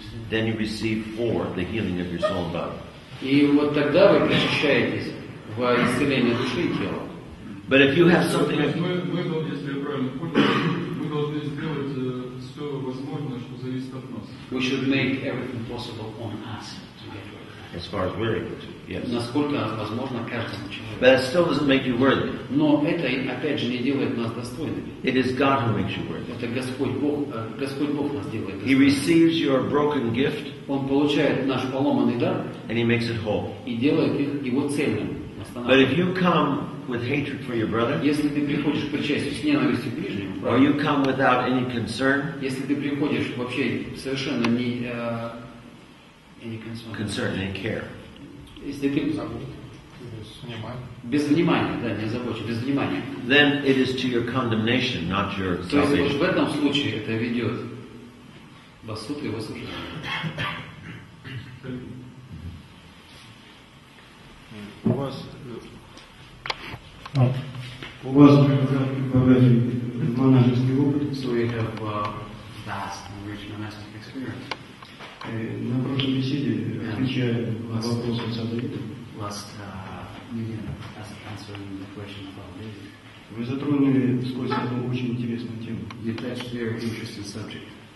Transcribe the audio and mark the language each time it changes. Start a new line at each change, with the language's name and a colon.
English: Then you receive for the healing of your soul and body.
Russian: И вот тогда вы причащаетесь во исцеление души и тела.
English: But if you have something,
Russian: Мы должны, если я правильно понял, мы должны сделать все возможное, что зависит от нас.
English: We should make everything possible on us to get rid of that. as far as we're able to, yes.
Russian: Насколько возможно каждому человеку.
English: But it still doesn't make you worthy.
Russian: Но это, опять же, не делает нас достойными.
English: It is God who makes you worthy.
Russian: Это Господь Бог нас делает
English: He
Russian: достойными.
English: receives your broken gift
Russian: Он получает наш поломанный дар
English: and He makes it whole.
Russian: и делает его цельным.
English: But if you come with hatred for your brother,
Russian: Если ты приходишь к причастию с ненавистью к ближнему,
English: or you come without any concern,
Russian: если ты приходишь вообще совершенно не
English: concern, any care,
Russian: если ты без внимания, да, не озабочен, без внимания,
English: then it is to your condemnation, not your
Russian: то есть вот
English: salvation.
Russian: в этом случае это ведет вас в суд и в осуждение. У вас богатый монашеский опыт.
English: So we have vast and rich monastic experience.
Russian: На прошлой беседе, отвечая на вопрос отца Давида,
English: Last meeting, answering the question about David,
Russian: вы затронули вскользь одну очень интересную тему.
English: you touched a very interesting subject.